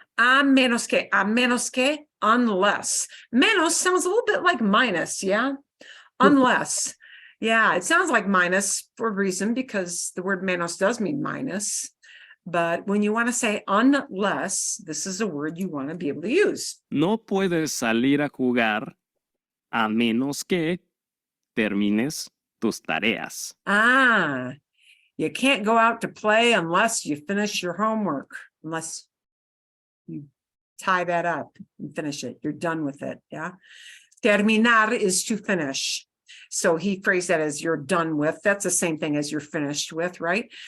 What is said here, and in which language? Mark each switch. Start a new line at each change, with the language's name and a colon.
Spanish: A menos que,
English: unless. Menos sounds a little bit like minus, yeah? Unless. Yeah, it sounds like minus for a reason, because the word menos does mean minus. But when you want to say unless, this is a word you want to be able to use.
Spanish: No puedes salir a jugar a menos que termines tus tareas.
English: You can't go out to play unless you finish your homework, unless you tie that up and finish it. You're done with it, yeah? Terminar is to finish. So he phrased that as you're done with. That's the same thing as you're finished with, right?